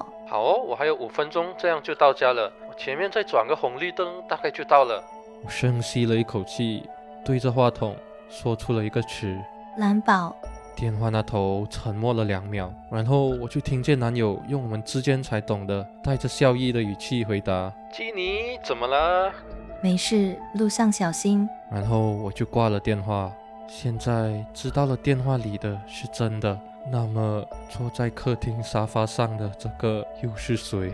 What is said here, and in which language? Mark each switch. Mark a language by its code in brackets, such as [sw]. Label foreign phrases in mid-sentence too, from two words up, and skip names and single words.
[zh] 好哦，我還有5分鐘，這樣就到家了。我前面再轉個紅綠燈，大概就到了。我深吸了一口氣，對着話筒說出了一個詞： 藍寶。電話那頭沉默了2秒，然後我就聽見男友用我們之間才懂的帶着笑意的語氣回答：基尼，怎麼了？沒事，路上小心。然後我就掛了電話。現在知道了電話裡的是真的，那麼坐在客廳沙發上的這個又是誰？